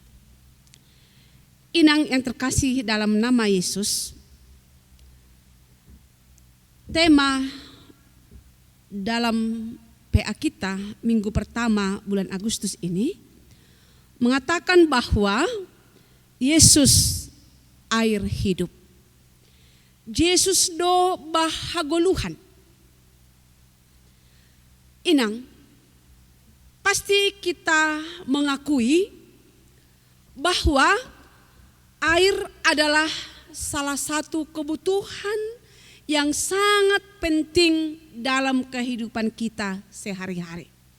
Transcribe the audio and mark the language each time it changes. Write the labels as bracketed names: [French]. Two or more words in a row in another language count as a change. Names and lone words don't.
[Indonesian] Inang yang terkasih dalam nama Yesus, tema dalam PA kita minggu pertama bulan Agustus ini mengatakan bahwa Yesus air hidup. [Batak Simalungun] Yesus do bahagoluhan. [Indonesian] Inang, pasti kita mengakui bahwa air adalah salah satu kebutuhan yang sangat penting dalam kehidupan kita sehari-hari.